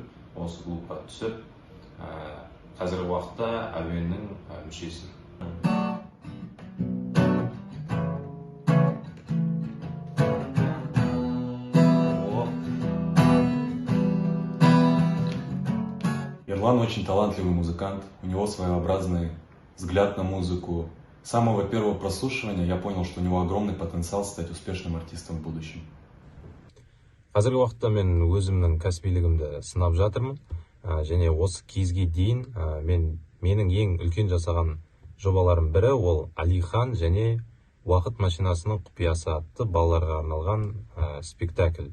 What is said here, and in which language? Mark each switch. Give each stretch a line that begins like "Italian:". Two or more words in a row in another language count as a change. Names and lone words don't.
Kazakh: Осы клубқа түсіп, қазіргі уақытта әуеннің мүшесімін.
Russian: Ерлан очень талантливый музыкант, у него своеобразный взгляд на музыку. С самого первого прослушивания я понял, что у него огромный потенциал стать успешным артистом в будущем.
Kazakh: Қазіргі уақытта мен өзімнің кәсібилігімді сынап жатырмын. Және осы кезге дейін менің ең үлкен жасаған жобаларым бірі ол Алихан және Уақыт машинасының құпиясы атты балаларға арналған спектакль.